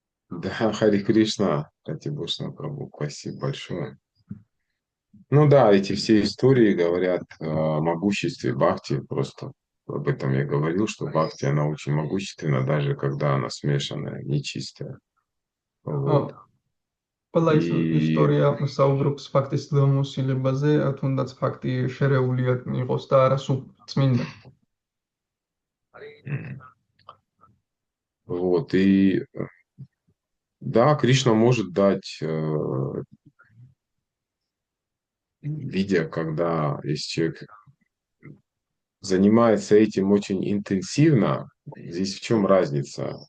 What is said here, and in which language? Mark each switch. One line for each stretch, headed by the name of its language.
Russian: Да, Хари Кришна, Пратибхушна Прабhu, спасибо большое. Ну да, эти все истории говорят о могуществе Бхакти. Просто об этом я говорил, что Бхакти, она очень могущественна, даже когда она смешанная, нечистая. Вот.
Georgian: А, ყველა
Russian: И
Georgian: ისტორია საუბრობს ფაქტის ძლევამოსილებაზე, თუნდაც ფაქტი შერეული იყოს და არა სულ წმინდა.
Russian: м, вот. И да, Кришна может дать, видя, когда если человек занимается этим очень интенсивно, здесь в чем разница?